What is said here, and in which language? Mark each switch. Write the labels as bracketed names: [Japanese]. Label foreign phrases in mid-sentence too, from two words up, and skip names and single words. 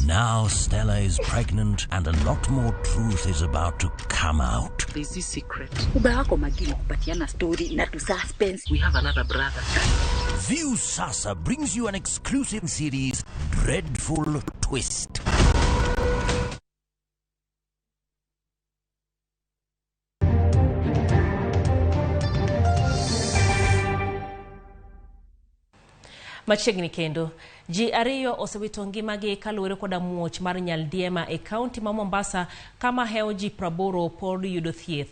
[English] Now Stella is pregnant and a lot more truth is about to come out. There's this secret. Story, not to suspense. We have another brother. View Sasa brings you an exclusive series, Dreadful Twist. [Luo (Kenya and Tanzania)] Machiegni kendo ji ariyo osewito ngimagi kaluwore koda muoch mar nyaldiema e kaunti ma Mombasa kama heo ji 80 pod yudo thieth.